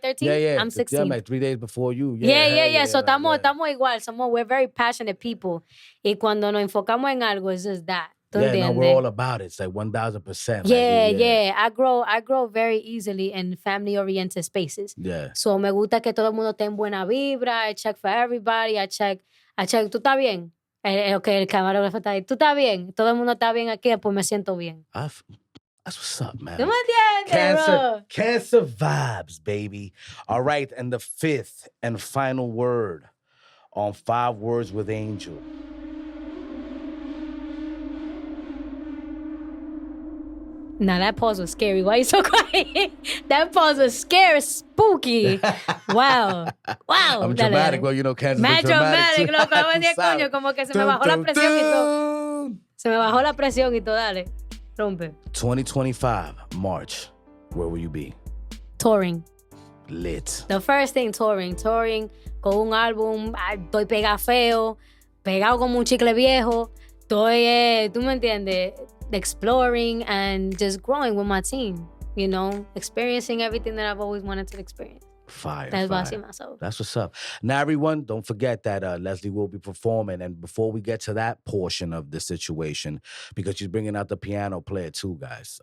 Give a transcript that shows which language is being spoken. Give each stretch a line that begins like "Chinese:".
English: 13? Yeah. I'm 16. Yeah, I'm like 3 days before you. Yeah. So like,
Spanish: estamos igual.
English: We're very passionate people.
Spanish: Y cuando nos enfocamos en algo,
English: it's just that. Yeah, no, we're all about it. It's like 1,000%. Yeah. I grow very easily in family-oriented spaces. Yeah.
Spanish: So me gusta que todo el mundo esté en buena vibra.
English: I check for everybody. I check.
Spanish: ¿Tú estás bien? Okay, el camarógrafo está ahí. ¿Tú estás bien? Todo el mundo está bien aquí, pues me siento bien.
English: That's what's up, man.
Spanish: ¿Tú me entiendes, bro?
English: Cancer vibes, baby. All right, and the fifth and final word on 5 Words with Angel. Now that pause was scary. Why are you so quiet? That pause was scary, spooky. Wow. I'm dramatic. Well, you know, Cancer's
Spanish: Más
English: dramatic.
Spanish: loco. No me decía, coño, como que se me bajó la presión y todo. Se me bajó la presión y todo. Dale, rompe.
English: 2025, March. Where will you be? Touring. Lit. The first thing, touring
Spanish: con un álbum. Estoy pegado feo, pegado como un chicle viejo. Estoy, tú me entiendes,
English: exploring and just growing with my team. You know, experiencing everything that I've always wanted to experience. Fire. That's what I see myself. That's what's up. Now, everyone, don't forget that Leslie will be performing. And before we get to that portion of the situation, because she's bringing out the piano player too, guys.